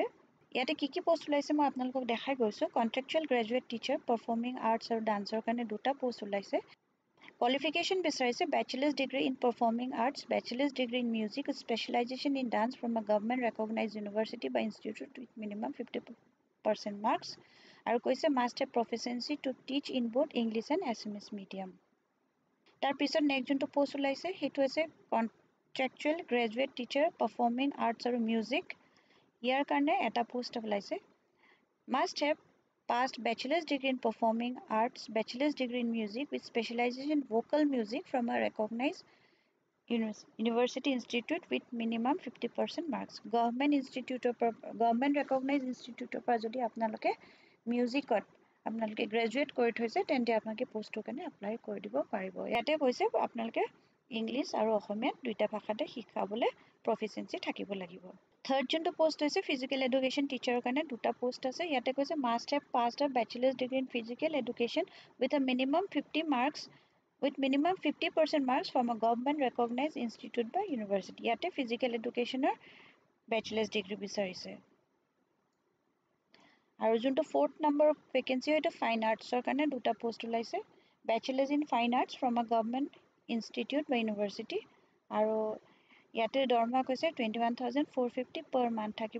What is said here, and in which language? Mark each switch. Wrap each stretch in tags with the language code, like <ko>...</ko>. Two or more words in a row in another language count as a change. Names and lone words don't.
<as>ইয়াতে কি পোষ্ট ওলাইছে মই আপোনালোকক দেখাই গৈছোঁ।</as> <en>contractual graduate teacher performing arts</en> <as>আৰু ডান্সৰ কাৰণে দুটা পোষ্ট ওলাইছে।</as> <en>qualification বিচাৰিছে bachelor's degree in performing arts, bachelor's degree in music, specialization in dance from a government recognized university বা institute with minimum 50% marks</en> <as>আৰু কৈছে</as> <en>must have proficiency to teach in both English and Assamese medium.</en> <as>তাৰপিছত নেক্সট যোনটো পোষ্ট ওলাইছে সেইটো হৈছে</as> <en>contractual graduate teacher performing arts</en> <as>আৰু মিউজিক। ইয়াৰ কাৰণে এটা পোষ্ট ওলাইছে।</as> <en>must have passed bachelor's degree in performing arts, bachelor's degree in music with specialization in vocal music from a recognized university institute with minimum 50% marks. Government recognized institute</en> <as>পৰা যদি আপোনালোকে মিউজিকত আপোনালোকে গ্ৰেজুৱেট কৰি থৈছে তেন্তে আপোনালোকে পোষ্টৰ কাৰণে এপ্লাই কৰি দিব পাৰিব। ইয়াতে কৈছে আপোনালোকে ইংলিছ আৰু অসমীয়া দুইটা ভাষাতে শিকাবলৈ প্ৰফিচিয়েঞ্চি থাকিব লাগিব। থাৰ্ড যোনটো পোষ্ট হৈছে</as> <en>physical education teacherৰ</en> <as>কাৰণে দুটা পোষ্ট আছে। ইয়াতে কৈছে</as> <en>must have passed a bachelor's degree in physical education with a minimum 50% marks from a government recognized institute বা ইউনিভাৰ্চিটি।</en> <as>ইয়াতে</as> <en>physical educationৰ bachelor's degree</en> <as>বিচাৰিছে। আৰু যোনটো 4th নম্বৰ ভেকেঞ্চি হয় এইটো</as> <en>fine artsৰ</en> <as>কাৰণে দুটা পোষ্ট ওলাইছে।</as> <en>bachelors in fine arts from a government institute বা university</en> <as>আৰু ইয়াতে দৰমহা কৈছে</as> <en>21,450 per month থাকিব।</en>